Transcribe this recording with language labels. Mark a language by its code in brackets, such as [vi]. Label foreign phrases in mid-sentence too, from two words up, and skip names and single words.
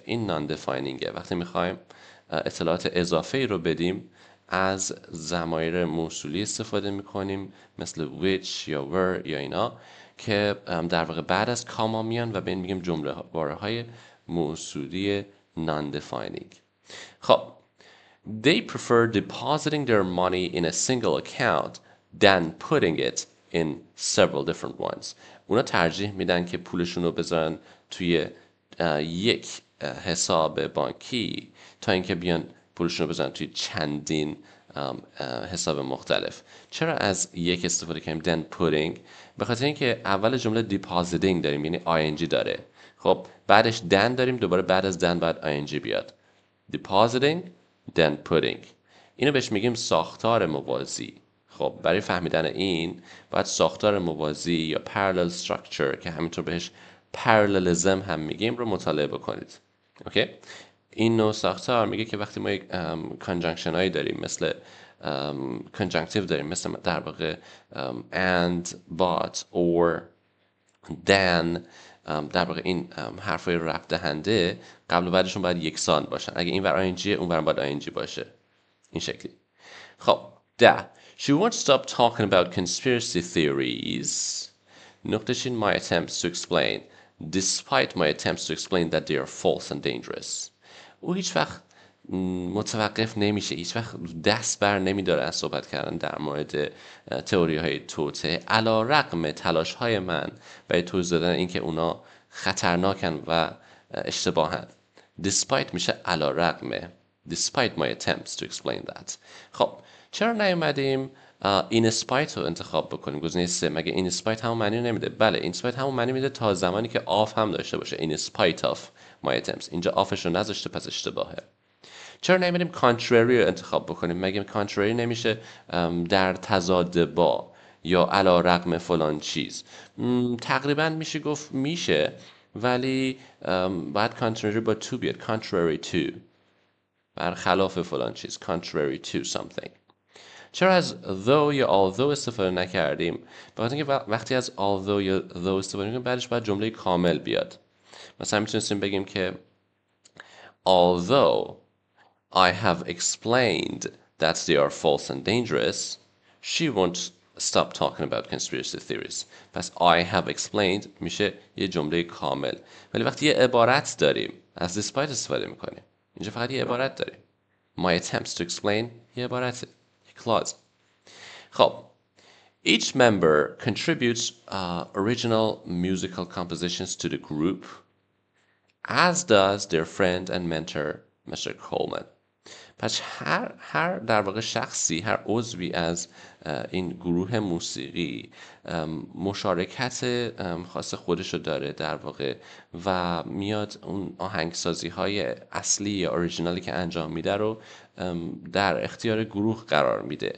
[fa] این non-definingه. وقتی میخوایم اطلاعات اضافه ای رو بدیم از ضمایر موصولی استفاده میکنیم مثل which یا were یا اینا که در واقع بعد از کاما میان و به این میگیم جمله واره های موصولی non-defining. [en] خب they prefer depositing their money in a single account than putting it in several different ones. [fa] اونا ترجیح میدن که پولشون رو بذارن توی یک حساب بانکی تا اینکه بیان پولشون رو بزنن توی چندین حساب مختلف. چرا از یک استفاده کردیم [en] then putting؟ [fa] به خاطر اینکه اول جمله depositing داریم، یعنی ing داره. خب بعدش then داریم، دوباره بعد از then باید ing بیاد. [en] depositing then putting. [fa] اینو بهش میگیم ساختار موازی. خب برای فهمیدن این باید ساختار موازی یا [en] parallel structure [fa] که همینطور بهش parallelism هم میگیم رو مطالعه بکنید. اوکی؟ این نوع ساختار میگه که وقتی ما یک کانجانکشن هایی داریم، مثل کنجانکتیو داریم، مثل در واقع [en] and, but, or, then، [fa] در واقع این حرفای رفع دهنده قبل و بعدشون باید یکسان باشن. اگه این ور ing اون ور باید ing باشه. این شکلی. خب 10. [en] She won't stop talking about conspiracy theories. [fa] نقطه چین [en] my attempts to explain despite my attempts to explain that they are false and dangerous. [fa] او هیچ وقت متوقف نمیشه، هیچ وقت دست بر نمیداره از صحبت کردن در مورد تئوری های توطئه، علی رغم تلاش های من برای توضیح دادن اینکه اونا خطرناکن و اشتباهن. despite میشه علی رغم. [en] despite my attempts to explain that. [fa] خب چرا نیومدیم [en] in spite [fa] رو انتخاب بکنیم؟ گزینه 3. مگه [en] in spite [fa] همون معنی نمیده؟ بله [en] in spite [fa] همون معنی میده تا زمانی که off هم داشته باشه. [en] in spite of my attempts. [fa] اینجا offش رو نذاشته، پس اشتباهه. چرا نمیدیم contrary رو انتخاب بکنیم؟ مگه contrary نمیشه در تضاد با یا علی رغم فلان چیز؟ تقریبا میشه گفت میشه، ولی باید contrary با to بیاد. [en] contrary to، [fa] برخلاف فلان چیز. [en] contrary to something. [fa] چرا از though یا although استفاده نکردیم؟ به خاطر اینکه وقتی از although یا though استفاده میکنیم بعدش باید جمله کامل بیاد. [en] مثلا میتونستیم بگیم که although I have explained that they are false and dangerous, she won't stop talking about conspiracy theories. [fa] پس [en] I have explained [fa] میشه یه جمله کامل. ولی وقتی یه عبارت داریم از despite استفاده میکنیم. اینجا فقط یه عبارت داریم. [en] My attempts to explain [fa] یه عبارته، یه [en] clause. خب each member contributes original musical compositions to the group, as does their friend and mentor Mr. Coleman. [fa] پس هر در واقع شخصی، هر عضوی از این گروه موسیقی مشارکت خاص خودش رو داره در واقع و میاد اون آهنگسازی های اصلی یا اوریجینالی که انجام میده رو در اختیار گروه قرار میده.